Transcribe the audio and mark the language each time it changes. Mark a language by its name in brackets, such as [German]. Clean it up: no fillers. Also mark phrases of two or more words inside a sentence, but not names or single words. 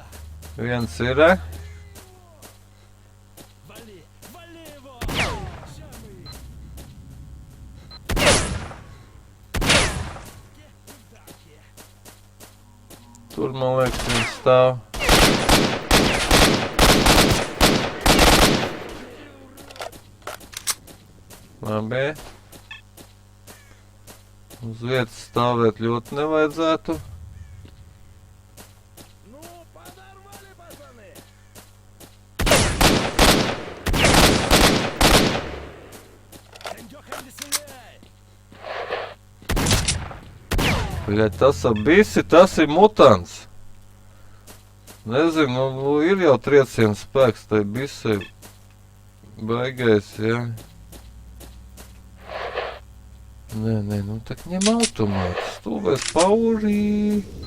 [Latvian] Viens ir. [Russian] Вали его. [Latvian] Tur, man liekas, viņš stāv. Labi. Uz vietas stāvēt ļoti nevajadzētu. [Russian] Ну, подорвали, пацаны. Эндёха, не стреляй. [Latvian] Bļaļ, tas bisi, tas ir mutants. Nezinu, nu ir jau trieciens spēks, tai bisai baigais, jā. Nē, nu tak ņem automātu, stūvēs paurī.